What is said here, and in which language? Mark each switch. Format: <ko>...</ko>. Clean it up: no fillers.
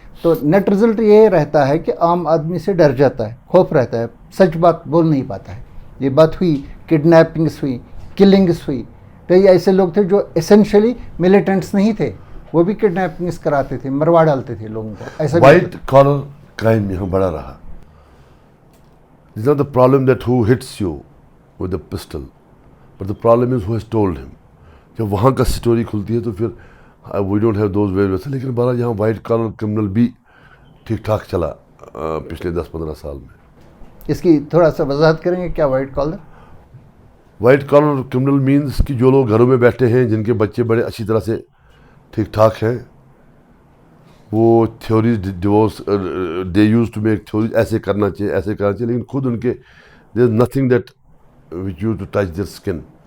<ur>تو net result یہ رہتا ہے کہ عام آدمی سے ڈر جاتا ہے, خوف رہتا ہے, سچ بات بول نہیں پاتا ہے. یہ بات ہوئی, کڈنیپنگس ہوئی, کلنگس ہوئی. کئی ایسے لوگ تھے جو اسینشلی ملیٹنٹس نہیں تھے, وہ بھی کڈنیپنگس کراتے تھے, مروا ڈالتے تھے لوگوں کو. ایسا وائٹ کالر کرائم یہاں بڑا رہا.</ur> <en>It's not the problem that who hits you with a pistol, but the problem is who has told him.</en> <ur>جب وہاں کا سٹوری کھلتی ہے تو پھر</ur> <en>we don't have those ways.</en> <ur>لیکن بہرحال یہاں وائٹ کالر کرمنل بھی ٹھیک ٹھاک چلا پچھلے 10-15 سال میں. اس کی تھوڑا سا وضاحت کریں گے کیا white collar? White collar criminal means کہ جو لوگ گھروں میں بیٹھے ہیں, جن کے بچے بڑے اچھی طرح سے ٹھیک ٹھاک ہیں, وہ theories divorce</ur> <en>they use to make theories,</en> <ur>ایسے کرنا چاہیے, ایسے کرنا چاہیے, لیکن خود ان کے</ur> <en>There is nothing that which use to touch their skin.</en>